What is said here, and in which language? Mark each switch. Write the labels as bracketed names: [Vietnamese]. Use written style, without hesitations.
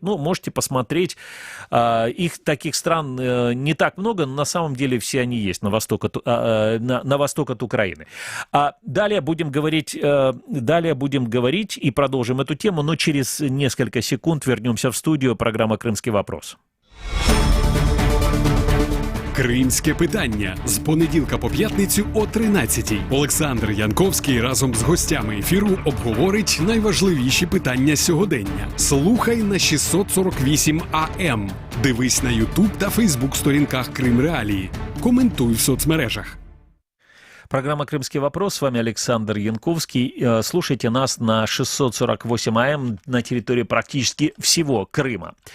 [Russian] Можете посмотреть. Таких стран не так много, но на самом деле все они есть на восток от Украины. Далее будем говорить и продолжим эту тему, но через несколько секунд вернемся в студию. Программа «Кримський вопрос». [Ukrainian] Кримське питання з понеділка по п'ятницю о 13-й. Олександр Янковський разом з гостями ефіру обговорить найважливіші питання сьогодення. Слухай на 648 АМ. Дивись на YouTube та Facebook сторінках Крим Реалії. Коментуй в соцмережах. [Russian] Программа «Крымский вопрос». С вами Александр Янковский. Слушайте нас на 648 АМ на территории практически всего Крыма.